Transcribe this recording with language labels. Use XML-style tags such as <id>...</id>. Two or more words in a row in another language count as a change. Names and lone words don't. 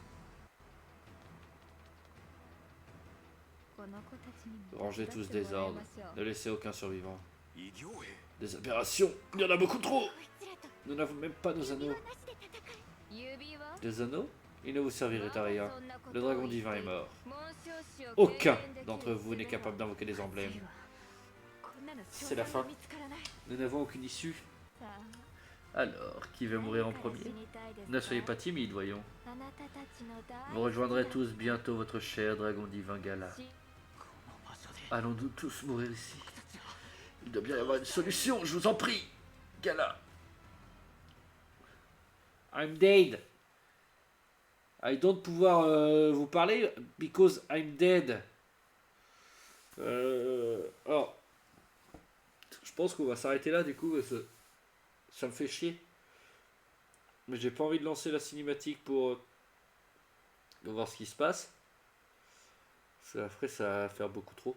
<fr>Rangez tous des ordres, ne laissez aucun survivant.</fr> <ja>異形兵。</ja> <fr>Des aberrations, il y en a beaucoup trop. Nous n'avons même pas nos anneaux.</fr> <ja>指輪</ja> <fr>Des anneaux? Ils ne vous serviraient à rien.</fr> <ja>そんなことを</ja> <fr>Le dragon divin est mort.</fr> <ja>紋章師を</ja> <fr>Aucun</fr> <ja>敬遠できる</ja> <fr>d'entre vous n'est capable d'invoquer des emblèmes.</fr> <ja>こんなの</ja> <fr>C'est la fin.</fr> <ja>見つからない。</ja> <fr>Nous n'avons aucune issue.</fr> <ja>さあ</ja> <fr>Alors, qui va mourir en premier? Ne soyez pas timide, voyons. Vous rejoindrez tous bientôt votre cher dragon divin Gala.</fr> <ja>この場所で</ja> <fr>Allons-nous tous mourir ici?</fr> <ja>僕たちは</ja> <fr>Il doit bien y avoir une solution, je vous en prie. Gala.</fr> <en>I'm dead. I don't</en> <fr>pouvoir vous parler</fr> <en>because I'm dead.</en> <fr>Alors, je pense qu'on va s'arrêter là du coup parce que ça me fait chier. Mais j'ai pas envie de lancer la cinématique pour voir ce qui se passe. Ça ferait ça va faire beaucoup trop.</fr>